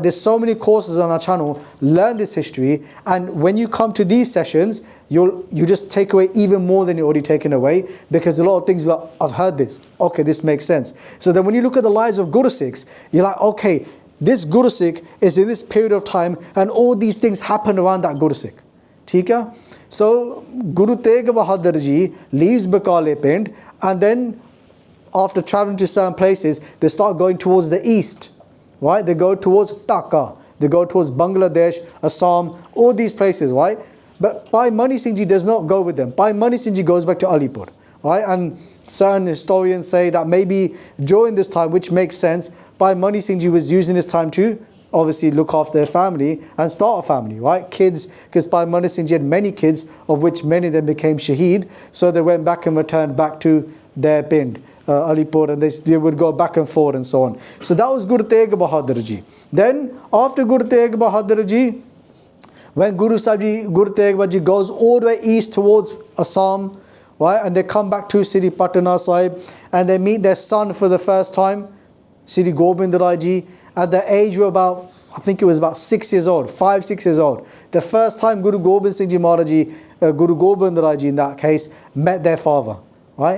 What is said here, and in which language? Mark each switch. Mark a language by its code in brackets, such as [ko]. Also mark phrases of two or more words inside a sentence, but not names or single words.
[en] There's so many courses on our channel. Learn this history, and when you come to these sessions, you just take away even more than you're already taken away, because a lot of things like, I've heard this, okay, this makes sense. So then when you look at the lives of Guru Sikhs, you're like, okay, this Guru Sikh is in this period of time, and all these things happen around that Guru Sikh. [hi] ठीक है? [en] So Guru Tegh Bahadur ji leaves Bakale Pind, and then after traveling to certain places, they start going towards the east, right? They go towards Dhaka, they go towards Bangladesh, Assam, all these places, right? But Bhai Mani Singh ji does not go with them. Bhai Mani Singh ji goes back to Alipur, right? And certain historians say that maybe during this time, which makes sense, Bhai Mani Singh ji was using this time to obviously look after their family and start a family, right? Kids, because Bhai Mani Singh ji had many kids, of which many of them became shaheed, so they went back and returned back to their pind, Alipur, and they would go back and forth and so on. So that was Guru Tegh Bahadur ji. Then after Guru Tegh Bahadur ji, when Guru Sahib ji, Guru Tegh Bahadur ji goes all the way east towards Assam, right, and they come back to Sri Patna Sahib, and they meet their son for the first time, Sri Gobind Rai ji, at the age of about, I think it was about 6 years old, 5, 6 years old. The first time Guru Gobind Singh ji Maharaj ji, Guru Gobind Rai ji in that case, met their father, right?